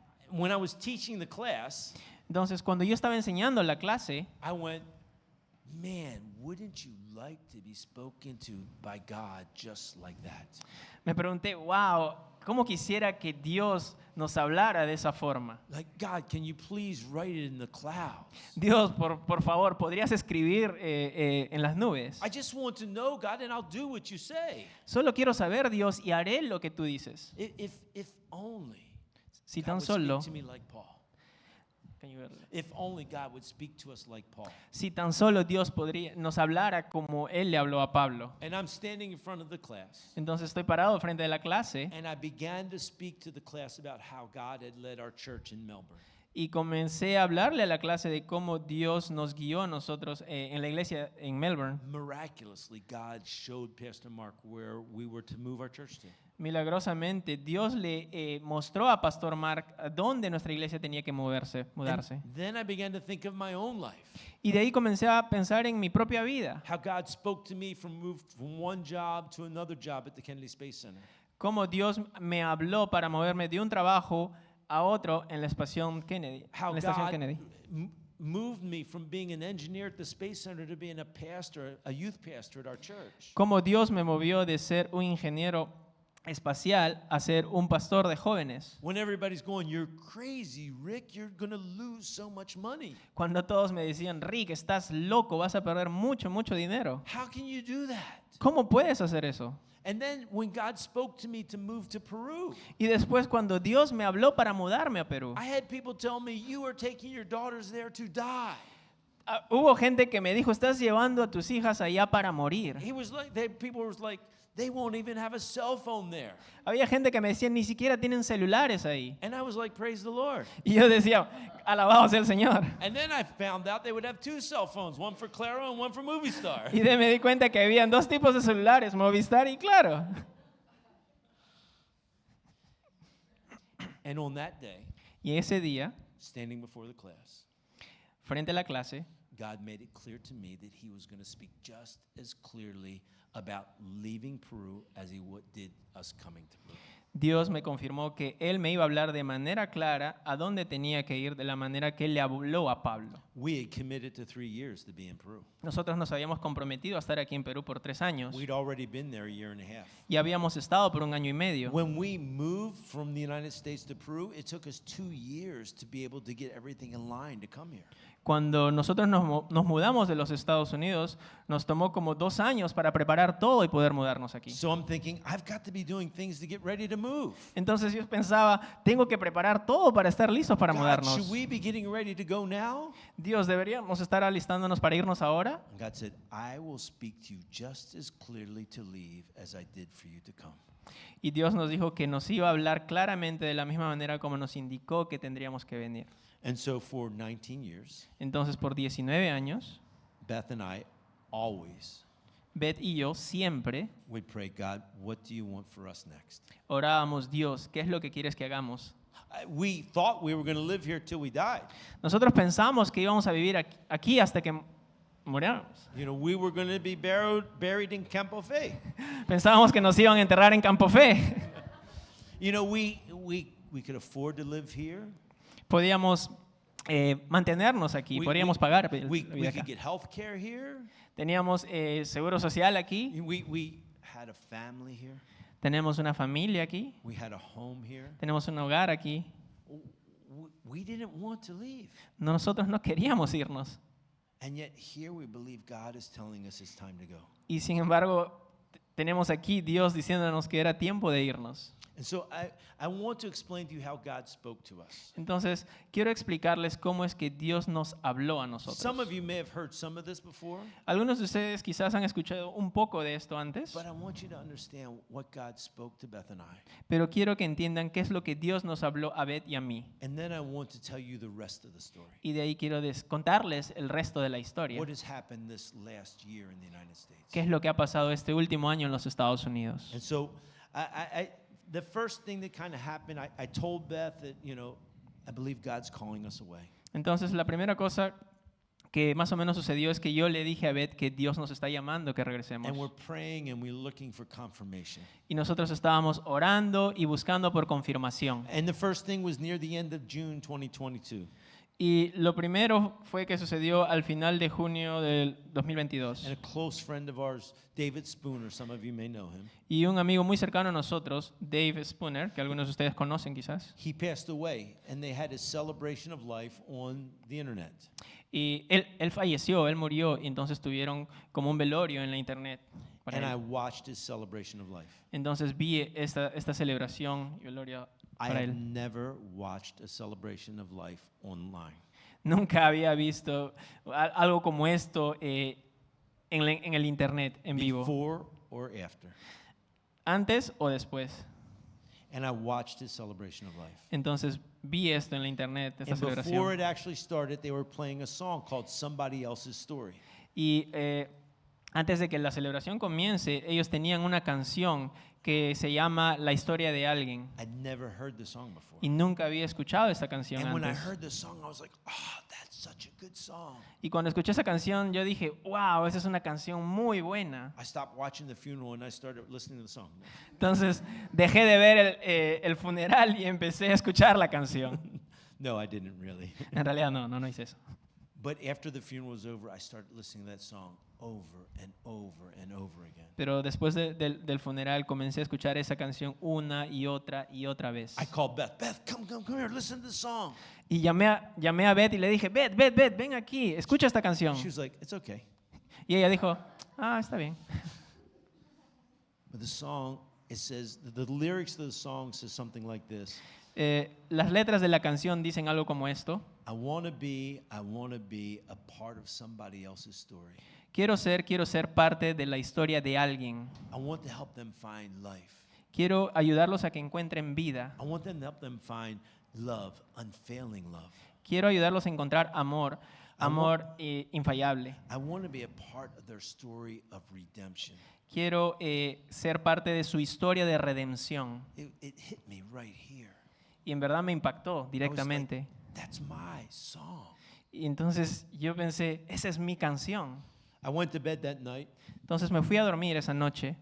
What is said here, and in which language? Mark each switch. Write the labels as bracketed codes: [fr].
[en] When I was teaching the class, [es] Entonces cuando yo estaba enseñando la clase, [en] I went, man, wouldn't you like to be spoken to by God just like that? [es] me pregunté, wow, ¿cómo quisiera que Dios nos hablara de esa forma? [en] Like, God, can you please write it in the clouds? [es] Dios, por favor, ¿podrías escribir en las nubes? [en] I just want to know, God, and I'll do what you say. [es] Solo quiero saber, Dios, y haré lo que tú dices. [en] If only [es] Si [en] God [es] tan [en] would [es] solo, [en] speak to me like Paul. If only God would speak to us like Paul. [es] si tan solo Dios nos hablara como Él le habló a Pablo. [en] And I'm standing in front of the class, [es] Entonces estoy parado frente de la clase [en] and I began to speak to the class about how God had led our church in Melbourne. [es] y comencé a hablarle a la clase de cómo Dios nos guió a nosotros en la iglesia en Melbourne. [en] Miraculously, God showed Pastor Mark where we were to move our church to. [es] Milagrosamente, Dios le mostró a Pastor Mark a dónde nuestra iglesia tenía que mudarse. [en] And then I began to think of my own life. [es] Y de ahí comencé a pensar en mi propia vida. [en] How God spoke to me from one job to another job at the Kennedy Space Center. [es] Cómo Dios me habló para moverme de un trabajo a otro en la estación Kennedy. [en] How [es] En la estación [en] God [es] Kennedy. [en] moved me from being an engineer at the Space Center to being a pastor, a youth pastor at our church. [es] Cómo Dios me movió de ser un ingeniero espacial a ser un pastor de jóvenes. [en] When everybody's going, you're crazy, Rick, you're going to lose so much money. [es] Cuando todos me decían, Rick, estás loco, vas a perder mucho dinero. [en] How can you do that? [es] ¿Cómo puedes hacer eso? [en] And then when God spoke to me to move to Peru, [es] Y después cuando Dios me habló para mudarme a Perú, [en] I had people tell me, you are taking your daughters there to die. [es] hubo gente que me dijo, estás llevando a tus hijas allá para morir. [en] People were like, they won't even have a cell phone there. [es] Había gente que me decía, ni siquiera tienen celulares ahí. [en] And I was like, praise the Lord. [es] Y yo decía, alabado sea el Señor. [en] And then I found out they would have two cell phones, one for Claro and one for Movie Star. [es] Y de me di cuenta que habían dos tipos de celulares, Movistar y Claro. [en] And on that day, [es] Y ese día, [en] standing before the class, [es] frente a la clase, [en] God made it clear to me that he was going to speak just as clearly about leaving Peru as he did us coming to Peru. [es] Dios me confirmó que Él me iba a hablar de manera clara a dónde tenía que ir de la manera que Él le habló a Pablo. [en] We had committed to 3 years to be in Peru. [es] Nosotros nos habíamos comprometido a estar aquí en Perú por 3 años [en] We'd already been there a year and a half. [es] y habíamos estado por 1 año y medio. [en] When we moved from the United States to Peru, it took us 2 years to be able to get everything in line to come here. [es] Cuando nosotros nos mudamos de los Estados Unidos, nos tomó como 2 años para preparar todo y poder mudarnos aquí. [en] So I'm thinking, I've got to be doing things to get ready to move. [es] Entonces yo pensaba, tengo que preparar todo para estar listos para [en] God, [es] mudarnos. [en] should we be getting ready to go now? [es] Dios, ¿deberíamos estar alistándonos para irnos ahora? [en] And God said, I will speak to you just as clearly to leave as I did for you to come. [es] Y Dios nos dijo que nos iba a hablar claramente de la misma manera como nos indicó que tendríamos que venir. [en] And so for 19 years, [es] Entonces por 19 años, [en] Beth and I always [es] Beth y yo siempre [en] would pray, God, what do you want for us next? [es] orábamos, Dios, ¿qué es lo que quieres que hagamos? [en] We thought we were going to live here till we died. [es] Nosotros pensamos que íbamos a vivir aquí hasta que muriéramos. [en] You know, we were going to be buried in Campo Fe. [es] Pensábamos que nos iban a enterrar en Campo Fe. [en] You know, we could afford to live here. [es] Podíamos mantenernos aquí, podíamos pagar la [en] we [es] vida acá. [en] could get health care here. [es] Teníamos seguro social aquí, [en] We had a family here. [es] tenemos una familia aquí, [en] We had a home here. [es] tenemos un hogar aquí. [en] We didn't want to leave. [es] Nosotros no queríamos irnos. [en] And yet here we believe God is telling us it's time to go. [es] Y sin embargo, tenemos aquí Dios diciéndonos que era tiempo de irnos. [en] And so I want to explain to you how God spoke to us. [es] Entonces, quiero explicarles cómo es que Dios nos habló a nosotros. [en] Some of you may have heard some of this before, [es] Algunos de ustedes quizás han escuchado un poco de esto antes, [en] but I want you to understand what God spoke to Beth and I. [es] pero quiero que entiendan qué es lo que Dios nos habló a Beth y a mí. [en] And then I want to tell you the rest of the story. [es] Y de ahí quiero contarles el resto de la historia. [en] What has happened this last year in the United States. [es] ¿Qué es lo que ha pasado este último año en los Estados Unidos? [en] And so the first thing that kind of happened, I told Beth that, you know, I believe God's calling us away. [es] Entonces, la primera cosa que más o menos sucedió es que yo le dije a Beth que Dios nos está llamando que regresemos. [en] And we're praying and we're looking for confirmation. [es] Y nosotros estábamos orando y buscando por confirmación. [en] And the first thing was near the end of June 2022. [es] Y lo primero fue que sucedió al final de junio del 2022. [en] And a close friend of ours, David Spooner, some of you may know him, [es] Y un amigo muy cercano a nosotros, Dave Spooner, que algunos de ustedes conocen quizás, [en] he passed away and they had his celebration of life on the internet. [es] y él falleció, él murió, y entonces tuvieron como un velorio en la internet para él. [en] watched his celebration of life. [es] Entonces vi esta celebración y velorio [en] I [es] para [en] have [es] él. [en] never watched a celebration of life online. [es] Nunca había visto algo como esto en el internet, en vivo, [en] Before or after. [es] antes o después. [en] And I watched his celebration of life. [es] Entonces vi esto en la internet, esta [en] And before [es] celebración. [en] it actually started, they were playing a song called Somebody Else's Story. [es] Y antes de que la celebración comience, ellos tenían una canción que se llama La historia de alguien. [en] I'd never heard the song before. [es] Y nunca había escuchado esta canción [en] And when I [es] antes. [en] heard the song, I was like, oh, that's such a good song. [es] Y cuando escuché esa canción, yo dije, wow, esa es una canción muy buena. [en] I stopped watching the funeral and I started listening to the song. [es] Entonces dejé de ver el funeral y empecé a escuchar la canción. [en] No, I didn't really. [es] En realidad no hice eso. [en] But after the funeral was over, I started listening to that song over and over and over again. [es] Pero después del funeral comencé a escuchar esa canción una y otra vez. [en] I called Beth. Beth, come here, listen to the song. [es] Y llamé a Beth y le dije, Beth, ven aquí, escucha esta canción. [en] She was like, it's okay. [es] Y ella dijo, está bien. [en] But the song, it says, the lyrics to the song says something like this. [es] Las letras de la canción dicen algo como esto. [en] I want to be a part of somebody else's story. [es] Quiero ser parte de la historia de alguien. [en] I want to help them find life. [es] Quiero ayudarlos a que encuentren vida. [en] I want them to help them find love, unfailing love. [es] Quiero ayudarlos a encontrar amor infallable. [en] I want to be a part of their story of redemption. [es] Quiero ser parte de su historia de redención. [en] It hit me right here. [es] Y en verdad me impactó [en] I was like, [es] directamente. [en] that's my song. [es] Y entonces yo pensé, esa es mi canción. [en] I went to bed that night, [es] Entonces me fui a dormir esa noche